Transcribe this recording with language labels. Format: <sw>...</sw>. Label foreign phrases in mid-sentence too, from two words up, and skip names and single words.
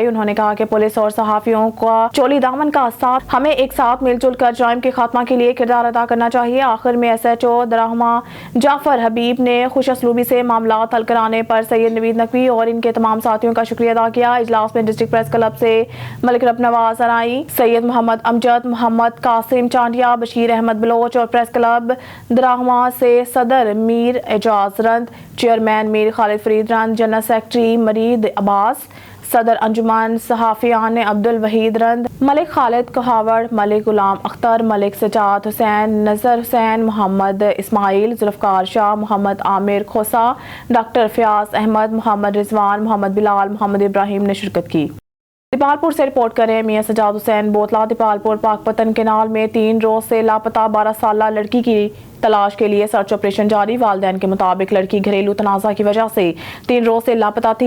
<ur>انہوں نے کہا کہ پولیس اور صحافیوں کا چولی دامن کا ساتھ ہمیں ایک ساتھ مل جل کر جرائم کے خاتمہ کے لیے کردار ادا کرنا چاہیے. آخر میں SHO دراہمہ جعفر حبیب نے خوش اسلوبی سے معاملہ حل کرانے پر سید نوید نقوی اور ان کے تمام ساتھیوں کا شکریہ ادا کیا. اجلاس میں ڈسٹرکٹ پریس کلب سے ملک رب نواز ارائیں، سید محمد امجد، محمد قاسم چانڈیا، بشیر احمد بلوچ اور پریس کلب دراہمہ سے صدر میر اعجاز رند، چیئرمین میر خالد فرید رند، جنرل سیکرٹری مرید عباس، صدر انجمن صحافیان عبدالوحید رند، ملک خالد کہاوڑ، ملک غلام اختر، ملک سجاد حسین، نذر حسین، محمد اسماعیل، ذوالفقار شاہ، محمد عامر کھوسہ, ڈاکٹر فیاض احمد، محمد رضوان، محمد بلال، محمد ابراہیم نے شرکت کی. دیپالپور سے رپورٹ کریں میاں سجاد حسین بوتلہ. دیپالپور پاکپتن کینال میں 3 روز سے لاپتہ 12 سالہ لڑکی کی تلاش کے لیے</ur> <en>search operation</en> <ur>जारी। والدین کے مطابق لڑکی گھریلو تنازعہ کی وجہ سے 3 روز سے لاپتہ تھی.</ur>